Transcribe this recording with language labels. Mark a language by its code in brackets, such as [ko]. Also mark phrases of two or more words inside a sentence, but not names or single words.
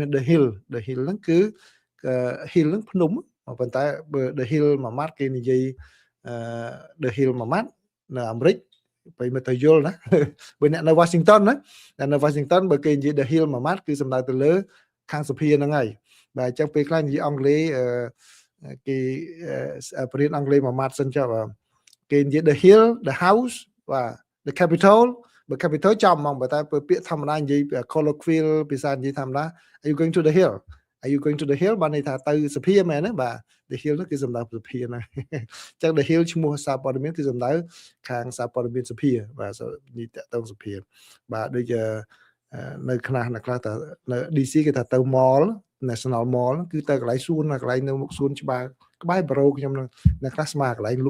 [km] The Hill ហ្នឹងគឺ Hill ហ្នឹងភ្នំប៉ុន្តែបើ The Hill មួយម៉ាត់គេនិយាយThe Hill មួយម៉ាត់នៅអាមេរិកបើមិនទៅយល់ណាបើអ្នកនៅ Washington ណានៅ Washington បើគេនិយាយ The Hill មួយម៉ាត់គឺសំដៅទៅលើខាងសភាហ្នឹងហើយបាទអញ្ចឹងពេលខ្លះនិយាយអង់គ្លេសគេបរិញ្ញាអង់គ្លេ សមួយម៉ាត់សិនចុះគេនិយាយ The Hill [en] the house [km] បាទ [en] the capital [km] បើ capital ចំហ្មងបើតែពាក្យធម្មតានិយាយ colloquial ភាសានិយាយធម្មតា [en] Are you going to the hill Are you going to the hill [km] បានន័យថាទៅសភាមែន ទេបាទ The Hill នោះគឺសំដៅសភាណាអញ្ចឹង The Hill ឈ្មោះសារព័ត៌មានគឺសំដៅខាងសារព័ត៌មានសភាបាទនេះតទៅសភាបាទដូចនៅខ្លះទៅនៅ DC គេថាទៅ mall National Mall គឺទៅកន្លែងសួនកន្លែងនៅមុខសួនច្បារក្បែរបរោខ្ញុំនឹងអ្នកខ្លះស្មាកន្លែងល